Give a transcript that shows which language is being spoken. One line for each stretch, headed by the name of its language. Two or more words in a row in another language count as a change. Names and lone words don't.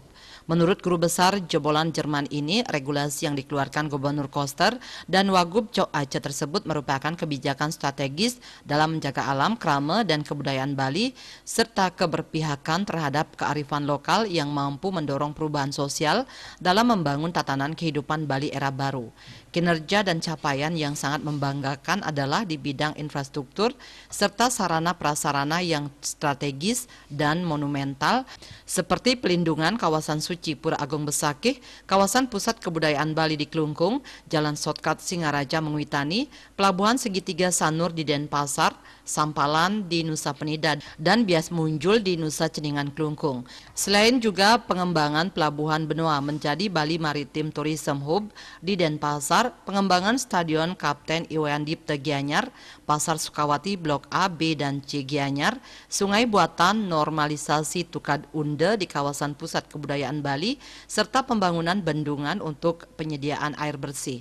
Indonesian: Menurut Guru Besar jebolan Jerman ini, regulasi yang dikeluarkan Gubernur Koster dan Wagub Cok Aceh tersebut merupakan kebijakan strategis dalam menjaga alam, krama, dan kebudayaan Bali, serta keberpihakan terhadap kearifan lokal yang mampu mendorong perubahan sosial dalam membangun tatanan kehidupan Bali era baru. Kinerja dan capaian yang sangat membanggakan adalah di bidang infrastruktur serta sarana prasarana yang strategis dan monumental seperti pelindungan kawasan suci Pura Agung Besakih, kawasan pusat kebudayaan Bali di Klungkung, Jalan Shortcut Singaraja Mengwitani, Pelabuhan Segitiga Sanur di Denpasar, Sampalan di Nusa Penida, dan Bias Munjul di Nusa Ceningan Klungkung. Selain juga pengembangan Pelabuhan Benoa menjadi Bali Maritim Tourism Hub di Denpasar, pengembangan Stadion Kapten Iwayan Dipte Gianyar, Pasar Sukawati Blok A, B, dan C Gianyar, Sungai Buatan normalisasi Tukad Unde di kawasan pusat kebudayaan Bali, serta pembangunan bendungan untuk penyediaan air bersih.